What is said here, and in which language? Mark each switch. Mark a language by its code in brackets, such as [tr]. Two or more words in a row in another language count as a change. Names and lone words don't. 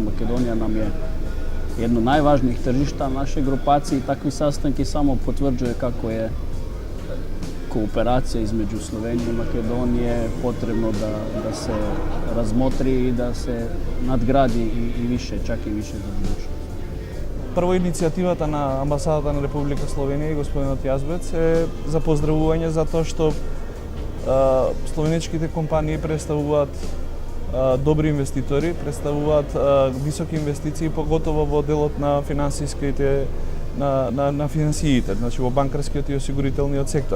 [sr] Makedonija nam je jedno najvažnijih tržišta naše grupacije i takvi sastanki samo potvrđuje kako je kooperacija između Slovenije i Makedonije potrebno da se razmotri i da se nadgradi i više, čak i više za budućnost. [mk] Прво иницијативата на Амбасадата на Република Словенија и господинот Јазбец е за поздравување затоа што словенечките компании представуваат добри инвеститори, представуваат високи инвестиции, поготово во делот на финансиските на финансиите, значи во банкарскиот и осигурителниот сектор.